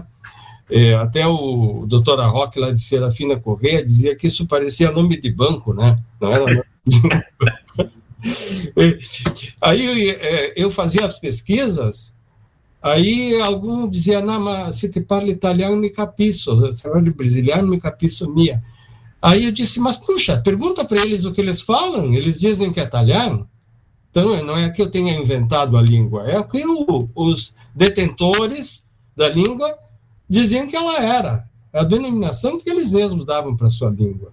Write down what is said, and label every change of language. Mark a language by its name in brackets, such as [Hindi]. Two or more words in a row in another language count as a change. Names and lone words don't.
[Portuguese] Até o doutor Arroque, lá de Serafina Correia, dizia que isso parecia nome de banco, né? Não era nome de banco. Aí eu fazia as pesquisas, aí algum dizia, não, mas [Venetian] se te parla italiano, me capisco, se parla brasiliano, me capisco minha. [Portuguese] Aí eu disse, mas puxa, pergunta para eles o que eles falam, eles dizem que é italiano. Então, não é que eu tenha inventado a língua, é que os detentores da língua diziam que ela era, a denominação que eles mesmos davam para a sua língua.